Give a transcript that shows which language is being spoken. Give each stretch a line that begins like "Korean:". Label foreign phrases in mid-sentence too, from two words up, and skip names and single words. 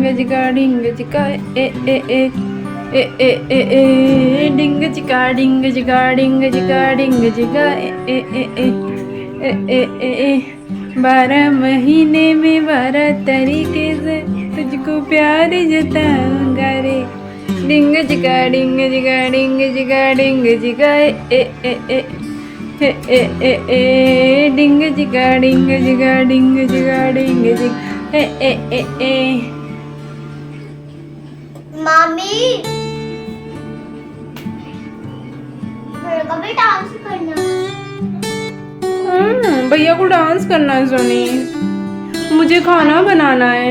Hindi: चिका डिंग चिका ए ए ए ए ए ए ए डिंग चिका डिंग चिका डिंग चिका डिंग चिका ए ए ए ए ए ए ए 12 महीने में 12 तरीके से तुझको प्यार जताऊंगा रे। डिंग चिका डिंग चिका डिंग चिका डिंग चिका ए ए ए ए ए ए ए डिंग चिका डिंग चिका डिंग चिका डिंग चिका ए ए ए ए। मामी मेरे को भी डांस करना है। भैया को डांस करना है सोनी, मुझे खाना बनाना है।